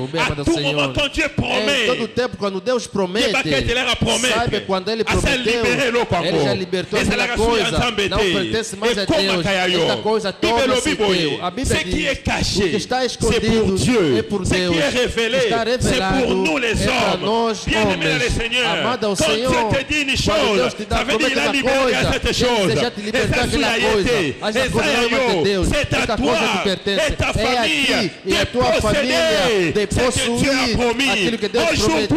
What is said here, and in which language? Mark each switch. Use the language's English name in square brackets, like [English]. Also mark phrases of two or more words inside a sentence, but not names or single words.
[Portuguese] Bem amado ao Senhor, em todo o tempo quando Deus promete, saiba quando Ele prometeu, Ele já libertou aquela coisa, não pertence mais a Deus, esta coisa torna-se teu. A Bíblia diz, o que está escondido é por Deus, está revelado, [French] pour nous les [Portuguese] para nós homens. Amado ao Senhor, quando Deus te dá aquela coisa, Ele deseja te libertar daquela coisa. Essa coisa não é de Deus, esta coisa te pertence, é a ti e a tua família de possuir aquilo que Deus prometeu.